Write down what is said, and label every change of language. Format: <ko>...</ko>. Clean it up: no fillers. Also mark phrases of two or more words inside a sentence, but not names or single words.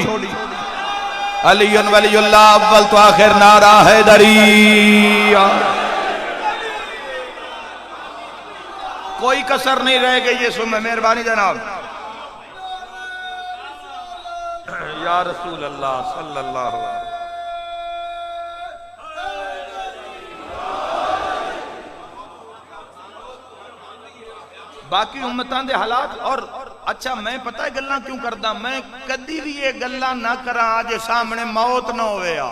<ar>علي ولي الله</ar> <pa>اول توں آخر، نعرہ حیدری.</pa> <ur>کوئی کسر نہیں رہ گئی ہے.</ur> <pa>سن مہربانی جناب,</pa> <ar>يا رسول الله صلى الله عليه.</ar> <pa>باقی امتاں دے حالات. اور اچھا، میں پتا ہے گلاں کیوں کردا، میں کدی وی یہ گلاں نہ کرا آج سامنے موت نہ ہووے.</pa>